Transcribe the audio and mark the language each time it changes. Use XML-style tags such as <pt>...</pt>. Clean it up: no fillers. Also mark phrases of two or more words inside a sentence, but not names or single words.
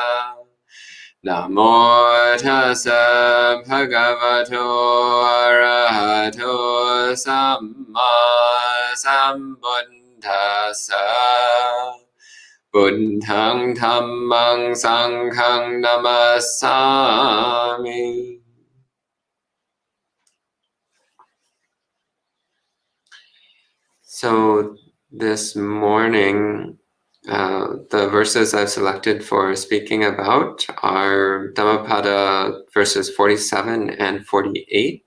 <pi>Namo tassa bhagavato arahato samma sambuddhassa. Buddhang dhammang sanghang namassami.</pi> <en>So this morning, the verses I've selected for speaking about are Dhammapada verses 47 and 48.</en>